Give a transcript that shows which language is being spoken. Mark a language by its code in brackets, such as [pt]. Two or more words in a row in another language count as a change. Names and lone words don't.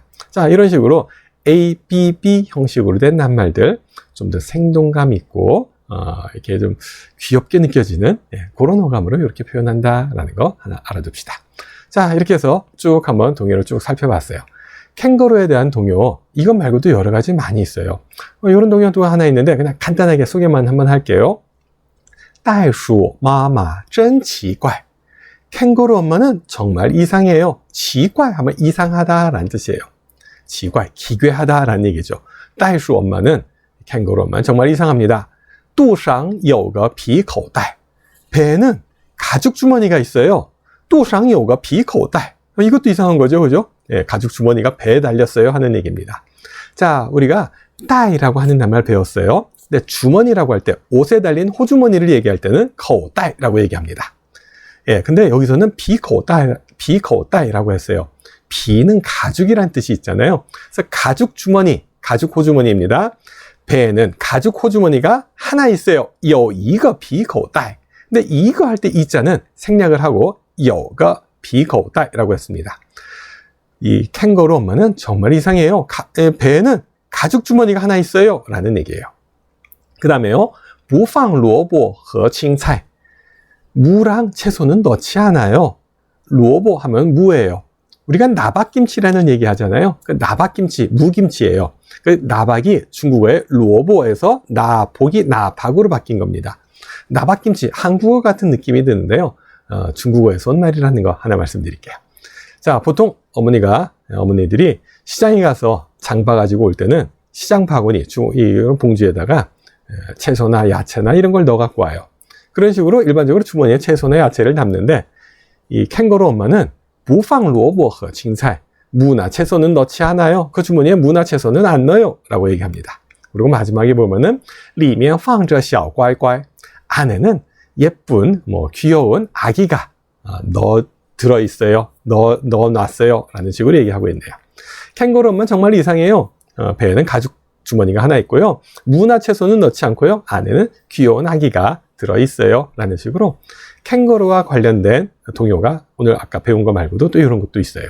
[ko] 자, 이런 식으로 A, B, B 형식으로 된 낱말들 좀 더 생동감 있고 이렇게 좀 귀엽게 느껴지는 그런 어감으로 이렇게 표현한다라는 거 하나 알아둡시다. 자, 이렇게 해서 쭉 한번 동요를 쭉 살펴봤어요. 캥거루에 대한 동요, 이것 말고도 여러 가지 많이 있어요. 이런 동요도 하나 있는데 그냥 간단하게 소개만 한번 할게요. [zh] 袋鼠妈妈真奇怪. [ko] 캥거루 엄마는 정말 이상해요. 奇怪 하면 이상하다라는 뜻이에요. 奇怪, 기괴하다라는 얘기죠. 袋鼠 엄마는, 캥거루 엄마는 정말 이상합니다. [zh] 肚上有个皮口袋. [ko] 배에는 가죽 주머니가 있어요. [zh] 肚上有个皮口袋. [ko] 이것도 이상한 거죠, 그죠? 가죽 주머니가 배에 달렸어요 하는 얘기입니다. 자, 우리가 따이라고 하는 낱말 배웠어요. 근데 주머니라고 할 때, 옷에 달린 호주머니를 얘기할 때는 거우따이라고 얘기합니다. 근데 여기서는 비거우따이라고 했어요. 비는 가죽이란 뜻이 있잖아요. 그래서 가죽 주머니, 가죽 호주머니입니다. 배에는 가죽 호주머니가 하나 있어요. [zh] 有一个皮口袋. [ko] 근데 이거 할 때 이자는 생략을 하고 [zh] 有个皮口袋 [ko] 라고 했습니다. 이 캥거루 엄마는 정말 이상해요. 배에는 가죽 주머니가 하나 있어요 라는 얘기예요. 그 다음에요, [zh] 不放萝卜和青菜. [ko] 무랑 채소는 넣지 않아요. 萝卜 하면 무예요. 우리가 나박김치라는 얘기 하잖아요. 그 나박김치, 무김치예요. 그 나박이 중국어의 萝卜 에서 나복이 나박으로 바뀐 겁니다. 나박김치, 한국어 같은 느낌이 드는데요. 중국어에서 온 말이라는 거 하나 말씀드릴게요. 자, 보통 어머니들이 시장에 가서 장 봐가지고 올 때는 시장 바구니, 이런 봉지에다가 채소나 야채나 이런 걸 넣어 갖고 와요. 그런 식으로 일반적으로 주머니에 채소나 야채를 담는데, 이 캥거루 엄마는 [zh] 不放萝卜和青菜, [ko] 무나 채소는 넣지 않아요. 그 주머니에 무나 채소는 안 넣어요 라고 얘기합니다. 그리고 마지막에 보면은 [zh] 里面放着小乖乖, [ko] 안에는 예쁜 귀여운 아기가 들어있어요. 넣어놨어요 라는 식으로 얘기하고 있네요. 캥거루 엄마는 정말 이상해요. 배에는 가죽 주머니가 하나 있고요. 무나 채소는 넣지 않고요. 안에는 귀여운 아기가 들어있어요 라는 식으로 캥거루와 관련된 동요가 오늘 아까 배운 거 말고도 또 이런 것도 있어요.